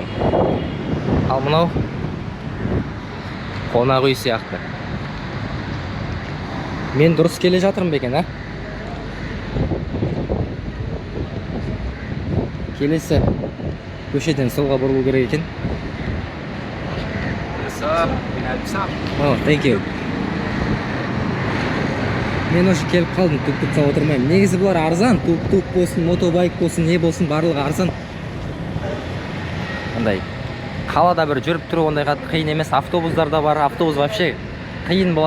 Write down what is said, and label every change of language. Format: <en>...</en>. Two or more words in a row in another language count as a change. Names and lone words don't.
<kk>Ал мынау қонақ үй сияқты. Мен дұрыс келе жатырмын бекен, а? Келесі көшеден солға бұрылу керек екен.</kk> <en>Oh, thank you.</en> <kk>Мен уже келіп қалдым, тук-тукқа отырмаймын. Негізі бұлар арзан, тук-тук болсын, мотобайк болсын, не болсын, барлығы арзан. Ондай қалада бір жүріп тұру ондай қатты қиын емес. Автобустар да бар, автобус вообще қиын болады.</kk>